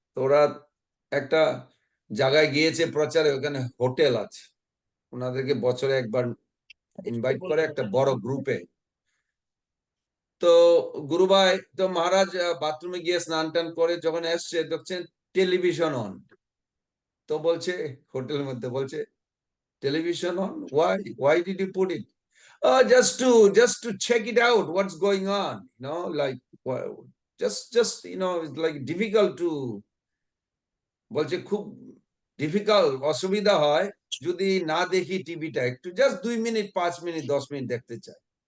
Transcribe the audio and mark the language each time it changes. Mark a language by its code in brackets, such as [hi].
[bn] তো ওরা একটা জায়গায় গিয়েছে প্রচারে, ওখানে হোটেল আছে, ওনাদেরকে বছরে একবার ইনভাইট করে একটা বড় গ্রুপে। তো গুরুভাই, তো মহারাজ বাথরুমে গিয়ে স্নান টান করে যখন এসছে, দেখছেন টেলিভিশন অন। তো বলছে, হোটেলের মধ্যে বলছে, [en] television on, why did you put it? Just to check it out what's going on, like, just it's like difficult to, [bn] বলছে খুব ডিফিকাল্ট, অসুবিধা হয় যদি না দেখি টিভিটা, একটু জাস্ট 2 মিনিট, 5 মিনিট, 10 মিনিট দেখতে চাই।